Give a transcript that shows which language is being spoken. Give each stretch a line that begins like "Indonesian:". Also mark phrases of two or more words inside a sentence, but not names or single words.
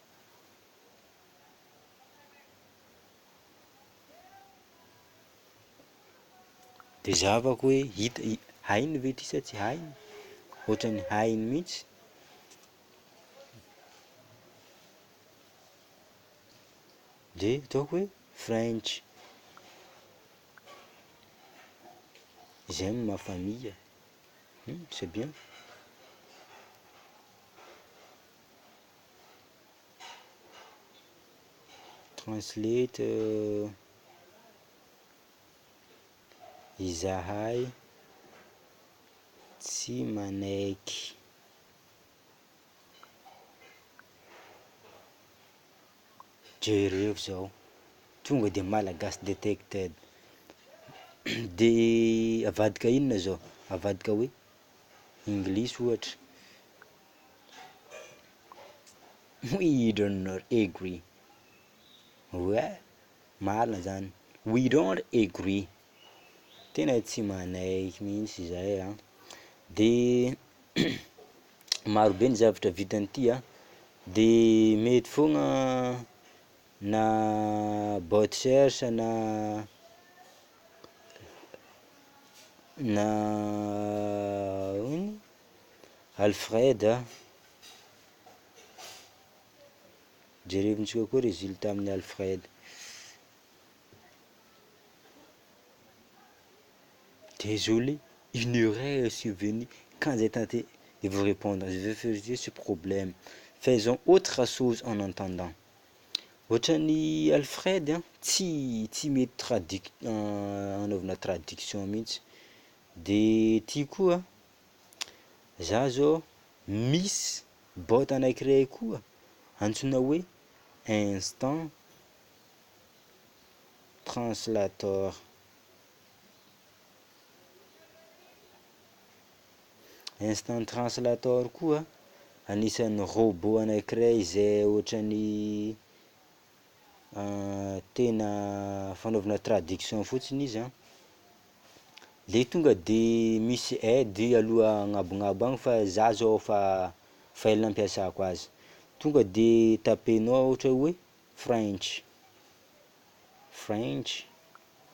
Malagasy: de zavako hoe hainy ve ty sa tsy hainy ohatrany hainy mihitsy de ataoko hoe french
French: j'aime ma famille c'est bien
Malagasy: translate izahay tsy manaiky jereo zao tonga de malagasy detected de avadika inona zao avadika hoe inglisy ohatra
English: we do not agree
Malagasy: marina zany
English: we don't agree
Malagasy: tena tsy manaiky mihitsy zahay de marobe ny zavatra vitan'ity de mety fogna na bot cherche na Alfred jerevitsika koa résultat amin'ny Alfred
French: désolé une erreur est survenue quand j'ai tenté de vous répondre je vais vérifier ce problème faisons autre chose en attendant
Malagasy: ohatrany Alfred tsy mety anaovana traduction mihitsy de ty koa za zao misy bot anankiray koa antsoina hoe instant translator instant translator koa anisan'ny robot anankiray zay ohatrany tena fanaovana traduction fotsiny izy le tonga de misy aide aloha agnabognabo agny fa za zao fa ela ampiasako azy tonga de tapenao ohatra hoe french